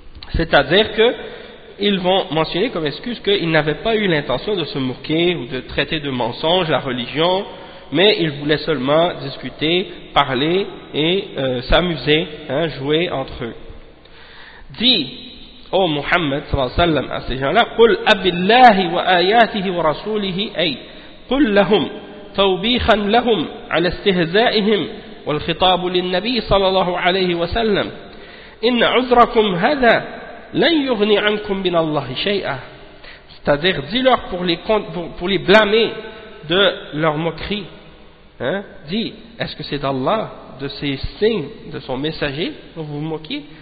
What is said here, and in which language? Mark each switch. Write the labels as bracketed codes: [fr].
[fr] C'est-à-dire qu'ils vont mentionner comme excuse qu'ils n'avaient pas eu l'intention de se moquer ou de traiter de mensonge la religion, mais ils voulaient seulement discuter, parler et s'amuser, jouer entre eux. Dis, ô Muhammad sallallahu alayhi wa sallam, à ces gens-là, [ar] « قُلْ أَبِ اللَّهِ وَآيَاتِهِ وَرَسُولِهِ أَيْ قُلْ لَهُمْ تَوْبِيخًا لَهُمْ عَلَى اسْتِهْزَائِهِمْ وَالْخِطَابُ لِلنَّبِي صَلَى اللَّهُ عَلَيْهِ وَسَلَّمْ إِنَّ عُذْرَكُمْ هَذَا لَنْ يُغْنِي عَنْكُمْ مِنَ اللَّهِ شَيْئًا. » [fr] C'est-à-dire, dis-leur pour les blâmer de leur moquerie. Dis, est-ce que c'est d'Allah, de ses signes, de son messager, que vous vous moquez?